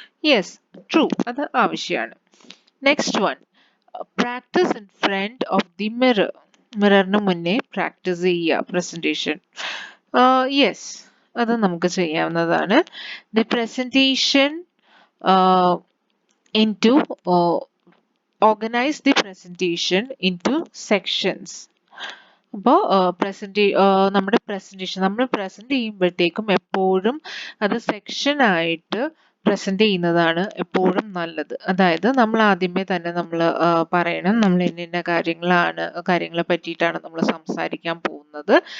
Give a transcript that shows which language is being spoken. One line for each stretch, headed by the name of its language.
English: yes, true,
Malayalam: അത് ആവശ്യമാണ്.
English: Next one, practice in front of the mirror.
Malayalam: മിററിന് മുന്നേ practice ചെയ്യുക പ്രസൻറ്റേഷൻ. യെസ്, അത് നമുക്ക് ചെയ്യാവുന്നതാണ്.
English: The presentation into organize the presentation into sections.
Malayalam: അപ്പോൾ നമ്മൾ പ്രസന്റ് ചെയ്യുമ്പോഴത്തേക്കും എപ്പോഴും അത് സെക്ഷനായിട്ട് പ്രസന്റ് ചെയ്യുന്നതാണ് എപ്പോഴും നല്ലത്. അതായത് നമ്മൾ ആദ്യമേ തന്നെ നമ്മൾ പറയണം നമ്മൾ ഇന്ന കാര്യങ്ങളെ പറ്റിയിട്ടാണ് നമ്മൾ സംസാരിക്കാൻ പോകുന്നത് പോകുന്നത്.